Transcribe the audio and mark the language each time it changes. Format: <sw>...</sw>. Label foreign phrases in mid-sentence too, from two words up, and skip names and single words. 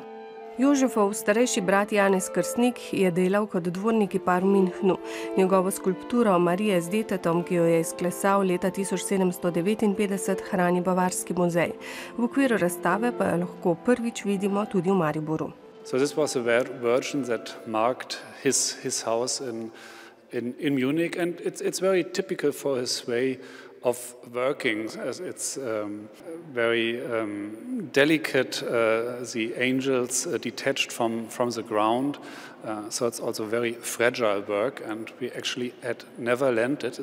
<sl>Jožefov starejši brat Janez Krstnik je delal kot dvorni kipar v Münchnu. Njegovo skulpturo Marije z detetom, ki jo je izklesal leta 1759, hrani Bavarski muzej. V okviru razstave pa jo lahko prvič vidimo tudi v Mariboru.</sl> <en>So this was a version that marked his house in Munich, and it's very typical for his way of working, as it's very delicate, the angels detached from the ground, so it's also very fragile work, and we actually had never landed.</en>